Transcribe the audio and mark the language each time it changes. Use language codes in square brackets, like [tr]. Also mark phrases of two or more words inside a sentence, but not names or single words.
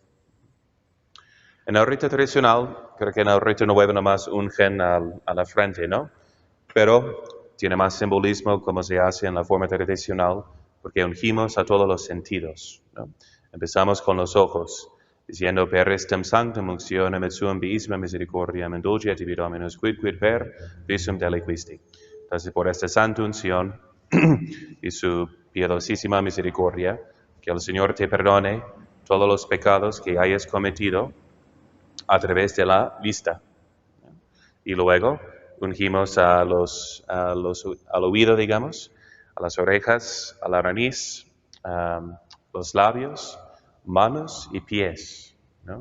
[es] En el rito tradicional, creo que en el rito nuevo nomás ungen a la frente, ¿no? Pero tiene más simbolismo como se hace en la forma tradicional, porque ungimos a todos los sentidos, ¿no? Empezamos con los ojos, diciendo [la] per estem sanctum unctionem et suam biisma misericordiam indulget tibi Dominus quid per visum deliquisti. [es] Entonces, por esta santa unción y su piadosísima misericordia, que el Señor te perdone todos los pecados que hayas cometido a través de la vista. Y luego ungimos al oído, digamos, a las orejas, a la nariz, los labios, manos y pies, ¿no?